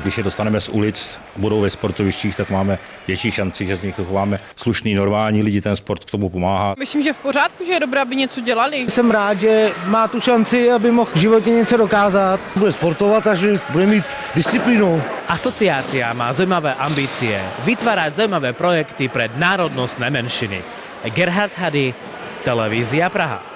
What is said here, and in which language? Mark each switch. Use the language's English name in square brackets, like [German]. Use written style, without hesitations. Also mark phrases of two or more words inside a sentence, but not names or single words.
[Czech] Když je dostaneme z ulic, budou ve sportovištích, tak máme větší šanci, že z nich chováme slušný, normální lidi, ten sport k tomu pomáhá. Myslím, že v pořádku, že je dobré, aby něco dělali. Jsem rád, že má tu šanci, aby mohl v životě něco dokázat. Bude sportovat, takže bude mít disciplínu. [Slovak] Asociácia má zaujímavé ambície vytvárať zaujímavé projekty pre národnostné menšiny. Gerhard Hady, Televízia Praha.